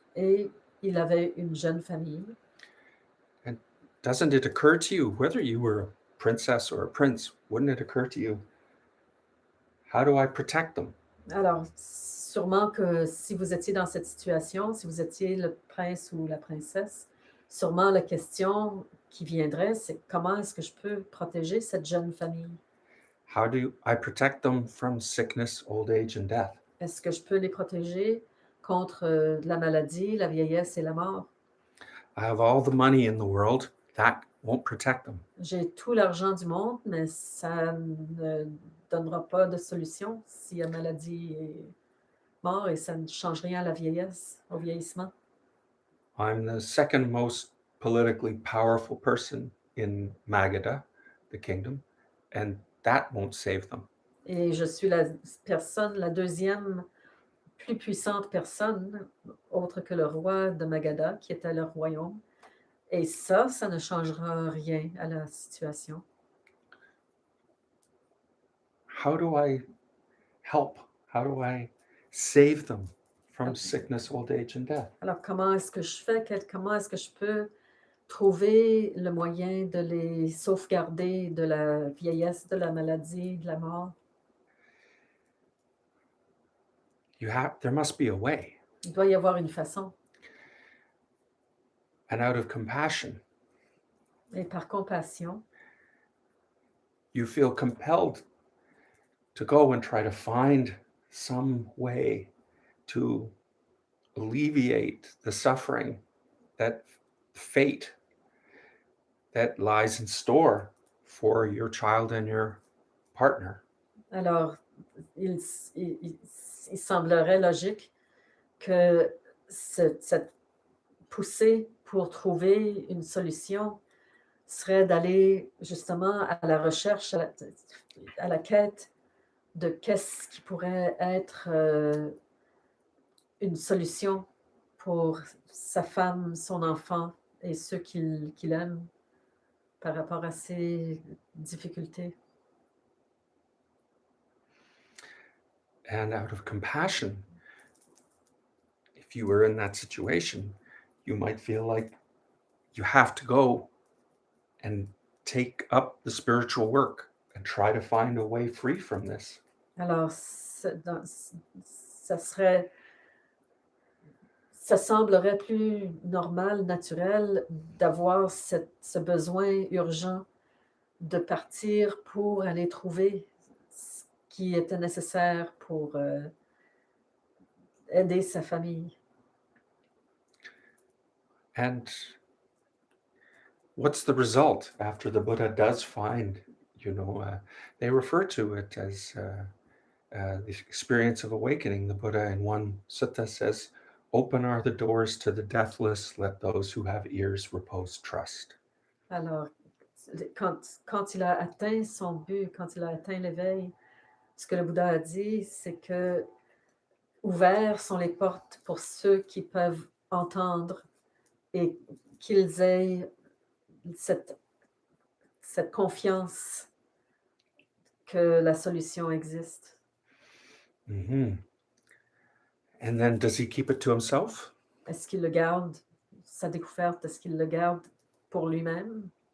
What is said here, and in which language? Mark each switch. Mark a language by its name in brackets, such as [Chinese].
[French] Et il avait une jeune famille. [English] Doesn't it occur to you, whether you were a princess or a prince, wouldn't it occur to you, how do I protect them? [French] Alors, sûrement que si vous étiez dans cette situation, si vous étiez le prince ou la princesse, sûrement la question qui viendrait, c'est comment est-ce que je peux protéger cette jeune famille? [English] How do I protect them from sickness, old age, and death? [French] Est-ce que je peux les protéger contre la maladie, la vieillesse et la mort? [English] I have all the money in the world. That won't protect them. [French] J'ai tout l'argent du monde, mais ça ne donnera pas de solution s'il y a maladie et mort et ça ne change rien à la vieillesse, au vieillissement. [English] I'm the second most politically powerful person in Magadha, the kingdom, and that won't save them. [French] Et je suis la deuxième plus puissante personne, autre que le roi de Magadha, qui était le royaume. Et ça ne changera rien à la situation. [English] How do I help? How do I save them from Okay. sickness, old age, and death? [French] Alors, comment est-ce que je fais? Comment est-ce que je peux trouver le moyen de les sauvegarder de la vieillesse, de la maladie, de la mort? [English] There must be a way. [French] Il doit y avoir une façon. [English] And out of compassion, [French] Et par compassion, [English] you feel compelled to go and try to find some way to alleviate the suffering, that fate that lies in store for your child and your partner. [French] alors, il semblerait logique que cette poussée pour trouver une solution serait d'aller justement à la recherche, à la quête de qu'est-ce qui pourrait être, une solution pour sa femme, son enfant et ceux qu'il aime par rapport à ces difficultés. [English] And out of compassion, if you were in that situation, you might feel like you have to go and take up the spiritual work and try to find a way free from this. [French] Alors ça serait ça semblerait plus normal, naturel d'avoir ce besoin urgent de partir pour aller trouver ce qui était nécessaire pour, aider sa famille. [English] And what's the result after the Buddha does find, they refer to it as the experience of awakening. The Buddha in one sutta says, "Open are the doors to the deathless, let those who have ears repose trust." [French] Alors, quand il a atteint son but, quand il a atteint l'éveil, ce que le Bouddha a dit, c'est que ouverts sont les portes pour ceux qui peuvent entendre et qu'ils aient cette cette confiance que la solution existe. Mhm. [English] And then does he keep it to himself? [French] Est-ce qu'il le garde, sa découverte, est-ce qu'il le garde pour lui-même?